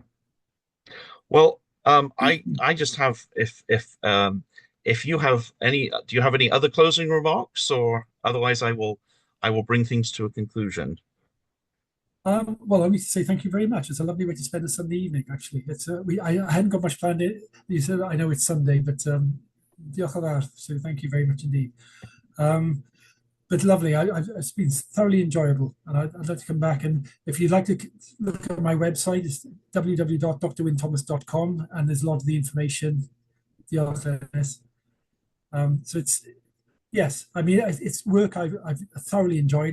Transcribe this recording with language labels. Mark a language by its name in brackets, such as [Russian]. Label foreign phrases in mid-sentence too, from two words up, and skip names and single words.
[English] Well, I just have if you have any, do you have any other closing remarks, or otherwise I will bring things to a conclusion. Well, I need to say thank you very much. It's a lovely way to spend a Sunday evening. Actually, I hadn't got much planned. You said I know it's Sunday, but [Welsh] diolch yn fawr. [English] So thank you very much indeed. But lovely. It's been thoroughly enjoyable, and I'd like to come back. And if you'd like to look at my website, it's www.drwynthomas.com, and there's a lot of the information. [Welsh] Diolch. [English] So yes, I mean it's work I've thoroughly enjoyed.